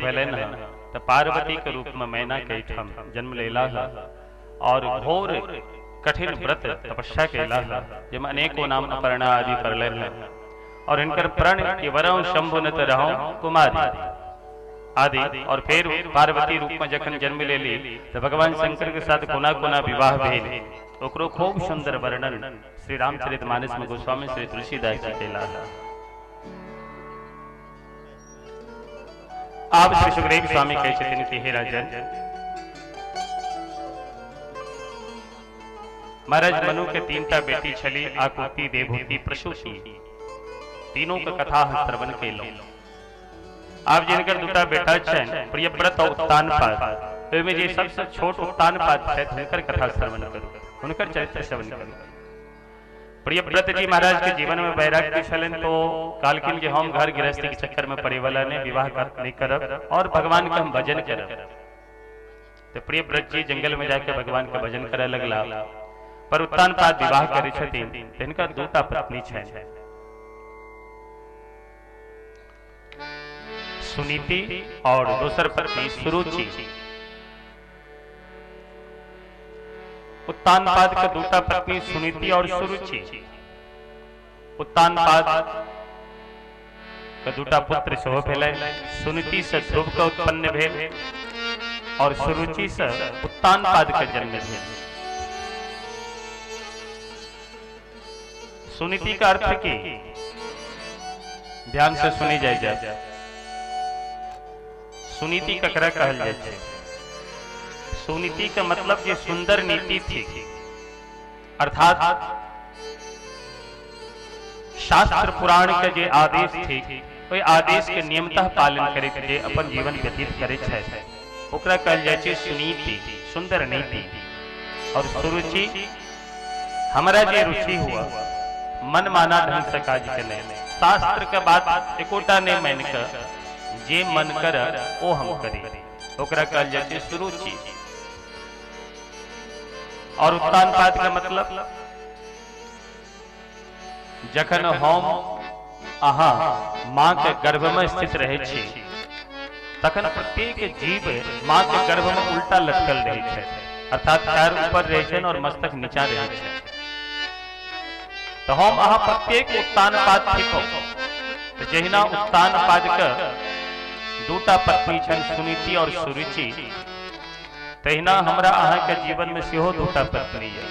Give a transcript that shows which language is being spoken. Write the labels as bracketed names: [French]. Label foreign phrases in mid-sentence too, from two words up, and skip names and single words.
[Maithili] भले न तो पार्वती के रूप में मैना के ठम जन्म लेला और घोर कठिन व्रत तपस्या केला जिम अनेकों नाम अपर्णा आदि कर ले और इनकर प्रण के वरम शंभु न रहो कुमारी आदि और फिर पार्वती रूप में जखन जन्म ले ली तो भगवान शंकर के साथ कोना कोना विवाह भेल ओकरो खूब सुंदर वर्णन श्री रामचरितमानस में गोस्वामी श्री तुलसीदास जी केला। आप श्री सुखदेव स्वामी कहे छथिन कि हे राजन महाराज मनु के तीनटा बेटी छली आकुति देवहूति प्रसूति तीनों का कथा श्रवण केलो। आप जिनकर दूटा बेटा छन प्रियव्रत और उत्तानपाद ओइमे जे सबसे छोट उत्तानपाद है हुनकर कथा श्रवण करू हुनकर चरित्र श्रवण करू। प्रियव्रत जी महाराज के जीवन में वैराग्य छलन तो कालकिन के हम घर गृहस्थी के चक्कर में पड़े वाला ने विवाह नहीं करब और भगवान का हम भजन करब। तो प्रियव्रत जी जंगल में जाके भगवान का भजन करे लगला पर उत्तानपाद विवाह करे छथिन तिनका दूटा पत्नी छन सुनीति और दोसर पत्नी सुरुचि। उत्तानपाद का दूटा पत्नी सुनीति और सुरुचि। उत्तानपाद का दूटा पुत्र सेहो भेलै सुनीति से ध्रुव का उत्पन्न भेल और सुरुचि से उत्तानपाद का जन्म भेल। सुनीति का अर्थ की ध्यान से सुनी जाए। सुनीति ककरा कहल जाए छे? सुनीति का मतलब ये सुंदर नीति थी अर्थात शास्त्र पुराण के जे आदेश थी वही आदेश के नियमतः पालन करे जे अपन जीवन व्यतीत करे छे ओकरा कहल जाए छे सुनीति सुंदर नीति। और सुरुचि हमारा जे रुचि हुआ मन माना ढंग से काज करे शास्त्र के बात एकोटा ने मान कर जे मन कर ओ हम करी ओकरा कहल जाए छे सुरुचि। और उत्तानपाद का मतलब जखन हम अहा मां के गर्भ में स्थित रहे छी तखन प्रत्येक जीव मां के गर्भ में उल्टा लटकल रहे छे अर्थात पैर ऊपर रहे छे और मस्तक नीचा रहे छे। तो हम अहा प्रत्येक उत्तानपाद थिको तो जहिना उत्तानपाद के दूटा पत्नी छन सुनीति और सुरुचि तहिना हमरा अहाँ के जीवन में सेहो दूटा पत्नी है।